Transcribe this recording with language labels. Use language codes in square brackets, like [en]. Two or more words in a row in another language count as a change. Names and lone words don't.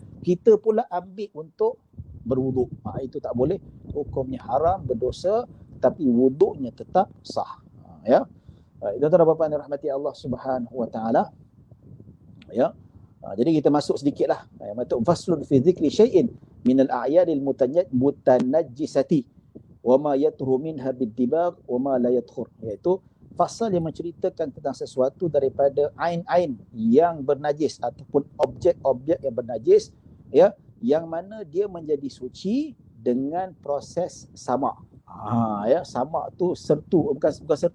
[ms] Kita pula ambil untuk berwuduk. Itu tak boleh, hukumnya haram, berdosa, tapi wuduknya tetap sah. Ya. Tuan-tuan dan puan-puan rahmati Allah [ar] سبحانه وتعالى. [ms] Ya. Jadi kita masuk sedikitlah. [ar] Maksud فصل في ذكر شيء من الأعيان المتنجسة وما يطهر منها بالدباغ وما لا يطهر, [ms] iaitu fasal yang menceritakan tentang sesuatu daripada ain-ain yang bernajis ataupun objek-objek yang bernajis, ya, yang mana dia menjadi suci dengan proses samak. Ya, samak tu sertu, bukan sertu.